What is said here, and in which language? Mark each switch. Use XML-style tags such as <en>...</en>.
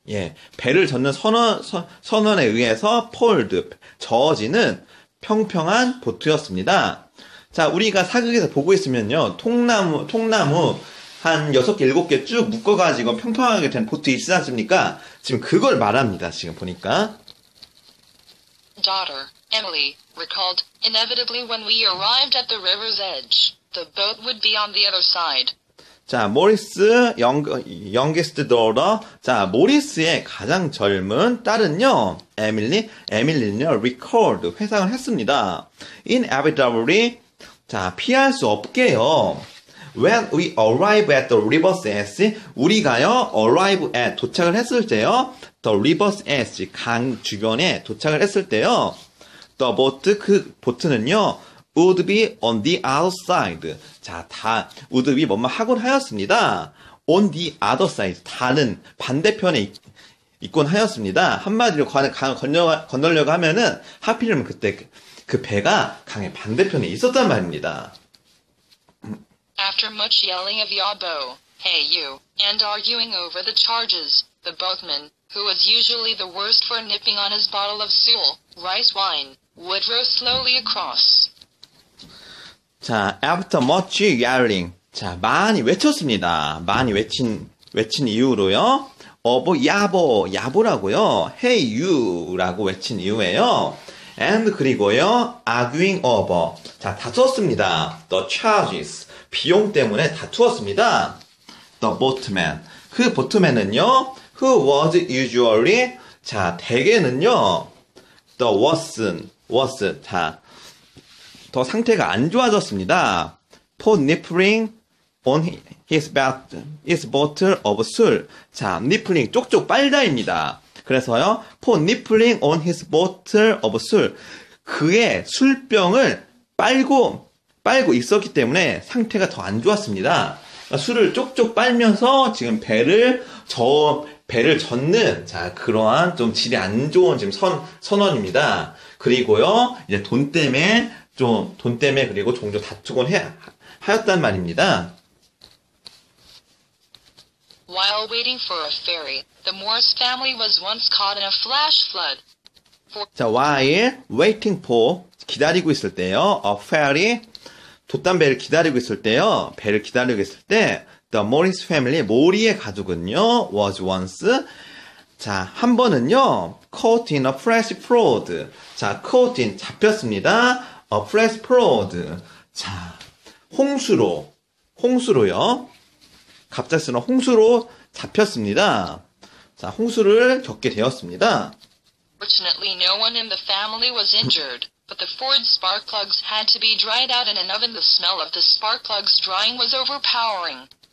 <ko>예, 배를 젓는 선원에 의해서</ko> <en>pulled,</en> <ko>저어지는 평평한 보트였습니다. 자, 우리가 사극에서 보고 있으면요, 통나무 한 6개, 7개 쭉 묶어가지고 평평하게 된 보트 있지 않습니까? 지금 그걸 말합니다, 지금 보니까.</ko> <en>Daughter, Emily, recalled, inevitably when we arrived at the river's edge, the boat would be on the other side.</en> <ko>자, 모리스,</ko> <en>youngest daughter.</en> <ko>자, 모리스의 가장 젊은 딸은요, 에밀리는요,</ko> <en>recalled,</en> <ko>회상을 했습니다.</ko> <en>inevitably,</en> <ko>자, 피할 수 없게요.</ko> <en>When we arrive at the river's edge,</en> <ko>우리가요,</ko> <en>arrive at,</en> <ko>도착을 했을 때요,</ko> <en>the river's edge,</en> <ko>강 주변에 도착을 했을 때요,</ko> <en>the boat,</en> <ko>그 보트는요,</ko> <en>would be on the other side.</en> <ko>자,</ko> <en>would be</en> <ko>뭐뭐 하곤 하였습니다.</ko> <en>on the other side,</en> <ko>다른 반대편에 있곤 하였습니다. 한마디로 건너려고 하면은 하필이면 그때 그 배가 강의 반대편에 있었단 말입니다.</ko> <en>After much yelling of Yabo, hey you, and arguing over the charges, the boatman, who was usually the worst for nipping on his bottle of Seoul rice wine, would row slowly across.</en> <ko>자,</ko> <en>after much yelling.</en> <ko>자, 많이 외쳤습니다. 많이 외친 이유로요. 야보라고요.</ko> <en>Hey you</en> <ko>라고 외친 이유예요.</ko> <en>And</en> <ko>그리고요.</ko> <en>arguing over.</en> <ko>자, 다투었습니다.</ko> <en>The charges.</en> <ko>비용 때문에 다투었습니다.</ko> <en>The boatman.</en> <ko>그 보트맨은요.</ko> <en>Who was usually.</en> <ko>자, 대개는요.</ko> <en>The was.</en> <ko>자, 더 상태가 안 좋아졌습니다.</ko> <en>For nippling on his bottle of 술.</en> <ko>자,</ko> <en>nippling</en> <ko>쪽쪽 빨다입니다. 그래서요,</ko> <en>for nippling on his bottle of 술.</en> <ko>그의 술병을 빨고 있었기 때문에 상태가 더 안 좋았습니다. 그러니까 술을 쪽쪽 빨면서 지금 배를 젓는, 자, 그러한 좀 질이 안 좋은 지금 선원입니다. 그리고요, 이제 돈 때문에 그리고 종종 다투곤 하였단 말입니다.</ko> <en>While waiting for a ferry, the Morris family was once caught in a flash flood.</en> <ko>자,</ko> <en>while waiting for,</en> <ko>기다리고 있을 때요,</ko> <en>a ferry,</en> <ko>돛담배를 기다리고 있을 때요, 배를 기다리고 있을 때,</ko> <en>the Morris family,</en> <ko>모리의 가족은요,</ko> <en>was once,</en> <ko>자, 한 번은요,</ko> <en>caught in a flash flood.</en> <ko>자,</ko> <en>caught in,</en> <ko>잡혔습니다.</ko> <en>a flash flood.</en> <ko>자, 홍수로요. 갑작스러운 홍수로 잡혔습니다. 자, 홍수를 겪게 되었습니다.</ko> <en>Fortunately, no one in the family was injured, but the Ford spark plugs had to be dried out in an oven. The smell of the spark plugs drying was overpowering.</en>